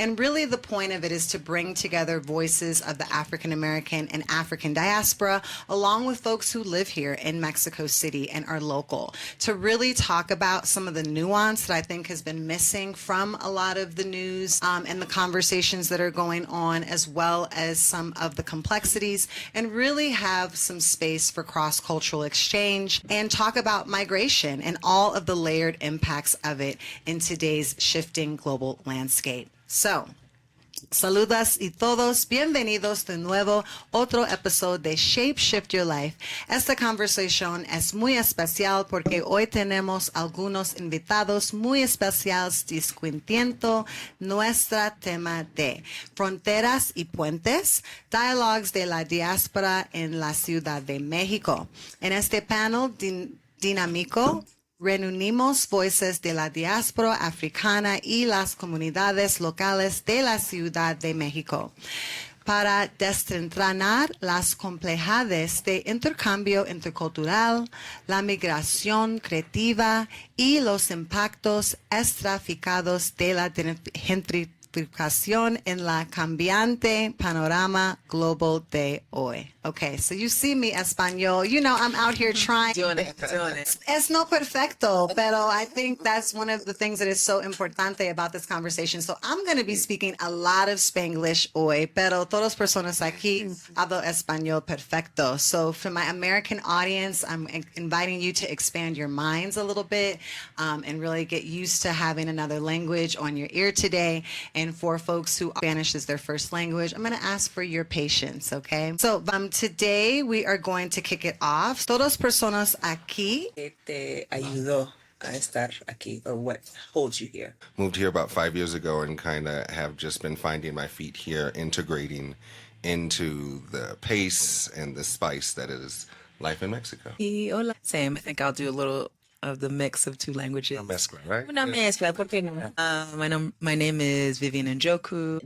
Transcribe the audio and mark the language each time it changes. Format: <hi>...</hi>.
<en>And really the point of it is to bring together voices of the African American and African diaspora, along with folks who live here in Mexico City and are local, to really talk about some of the nuance that I think has been missing from a lot of the news and the conversations that are going on, as well as some of the complexities, and really have some space for cross-cultural exchange and talk about migration and all of the layered impacts of it in today's shifting global landscape.</en> <es>So, saludas y todos, bienvenidos de nuevo, otro episodio de Shape Shift Your Life. Esta conversación es muy especial porque hoy tenemos algunos invitados muy especiales discutiendo nuestro tema de fronteras y puentes, dialogues de la diáspora en la Ciudad de México. En este panel dinámico, reunimos voces de la diáspora africana y las comunidades locales de la Ciudad de México para desentrañar las complejidades de intercambio intercultural, la migración creativa y los impactos estratificados de la gentrificación en la cambiante panorama global de hoy.</es> <en>Okay, so you see me español. You know, I'm out here trying. Doing it.</en> <es>Es no perfecto, pero</es> <en>I think that's one of the things that is so importante about this conversation. So I'm going to be speaking a lot of Spanglish</en> <es>hoy, pero todas personas aquí hablo español perfecto.</es> <en>So for my American audience, I'm inviting you to expand your minds a little bit and really get used to having another language on your ear today. And for folks who Spanish is their first language, I'm going to ask for your patience, okay? So today we are going to kick it off.</en> <es>Todas personas aquí. ¿Qué te ayudó a estar aquí,</es> <en>or what holds you here? Moved here about 5 years ago and kind of have just been finding my feet here, integrating into the pace and the spice that is life in Mexico.</en> <es>Y hola.</es> <en>Same. I think I'll do a little of the mix of 2 languages.</en> <es>Una mezcla, right? Una mezcla, ¿por qué no?</es> <en>My name is Vivian Njoku.</en>